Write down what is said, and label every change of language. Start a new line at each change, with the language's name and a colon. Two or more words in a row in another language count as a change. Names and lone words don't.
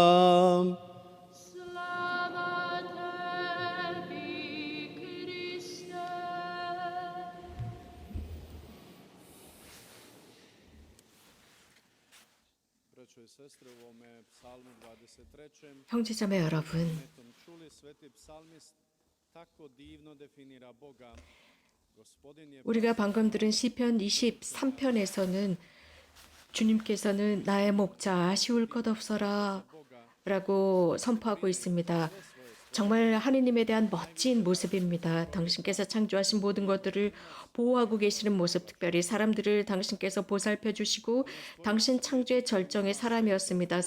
Croatian: Slava tebi, Kriste. Braćo i sestre, u ovome psalmu 23.
Korean: 형제자매 여러분,
Croatian: čuli sveti psalmist tako divno definira Boga. Gospodin je
Korean: 우리가 방금 들은 시편 23편에서는 주님께서는 나의 목자 쉬울 것 없어라 라고 선포하고 있습니다. 정말 하느님에 대한 멋진 모습입니다. 당신께서 창조하신 모든 것들을 보호하고 계시는 모습, 특별히 사람들을 당신께서 보살펴 주시고 당신 창조의 절정의 사람이었습니다.